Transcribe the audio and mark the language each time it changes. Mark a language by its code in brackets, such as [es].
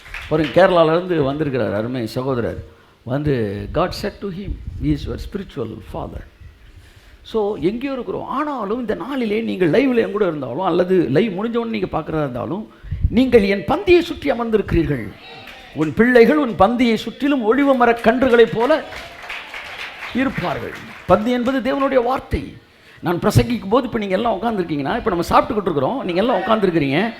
[ta] பாருங்க, கேரளாவிலேருந்து வந்திருக்கிறார் அருமை சகோதரர். [en] God said to him, he is your spiritual father. [ta] So எங்கேயோ இருக்கிறோம். ஆனாலும் இந்த நாளிலே நீங்கள் லைவில் எங்கூட இருந்தாலும் அல்லது லைவ் முடிஞ்சவொன்னு நீங்கள் பார்க்குறதா இருந்தாலும், நீங்கள் என் பந்தியை சுற்றி அமர்ந்திருக்கிறீர்கள். உன் பிள்ளைகள் உன் பந்தியை சுற்றிலும் ஒளிவ மரக் கன்றுகளைப் போல இருப்பார்கள். பந்தி என்பது தேவனுடைய வார்த்தை. நான் பிரசங்கிக்கும் போது இப்போ நீங்கள் எல்லாம் உட்காந்துருக்கீங்கன்னா, இப்போ நம்ம சாப்பிட்டுக்கிட்டு இருக்கிறோம், நீங்கள் எல்லாம் உட்காந்துருக்கிறீங்க.